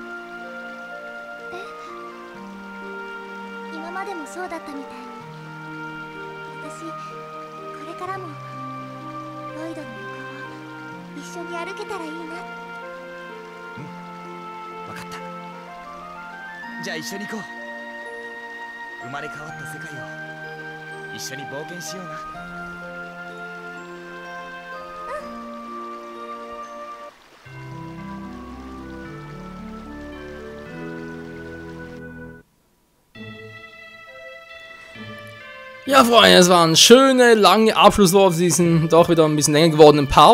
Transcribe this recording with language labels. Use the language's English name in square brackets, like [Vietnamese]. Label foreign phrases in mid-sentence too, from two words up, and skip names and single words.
[Japanese] 今までもそうだったみたいに私これからもロイドの横を一緒に歩けたらいいな。うん、分かった。じゃあ一緒に行こう。生まれ変わった世界を一緒に冒険しような。 [German] Ja, Freunde, es war ein schöner, langer Abschlusswort auf diesen doch wieder ein bisschen länger gewordenen Part.